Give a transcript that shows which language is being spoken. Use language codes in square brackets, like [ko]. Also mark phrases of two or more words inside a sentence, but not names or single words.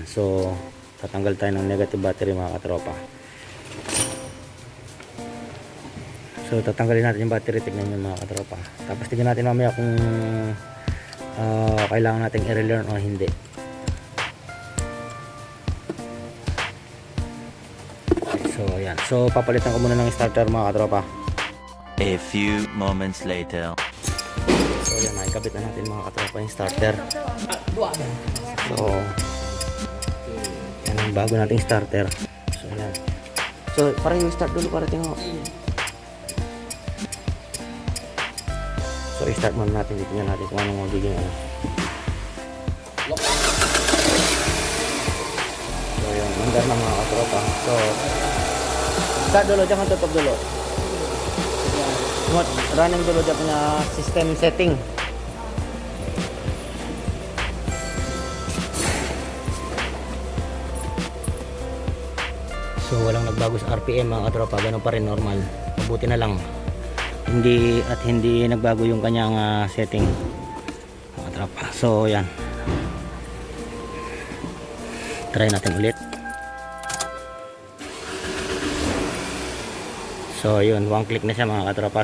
[tl] So tatanggal tayo ng negative battery mga katropa. So tatanggalin natin yung battery, tignan nyo mga katropa. Tapos tignan natin mamaya kung kailangan natin i-relearn o hindi. So ayan. So papalitan ko muna ng starter mga katropa. [en] A few moments later. [tl] So yan, nakikabit na natin mga katropa yung starter. So yan ang bago nating starter. So yan. So parang yung start dulu para tingnan. So i-start muna natin, tingnan natin kung anong magiging ano. So yan, mandar na mga katropa. [ms] So start dulu, jangan tutup dulu. Running dulu dia punya sistem setting. [tl] So walang nagbago sa RPM mga katropa, ganun pa rin normal. Mabuti na lang hindi nagbago yung kanyang setting mga katropa. So yan, try natin ulit. So yun, [en] one click [tl] na siya mga katropa.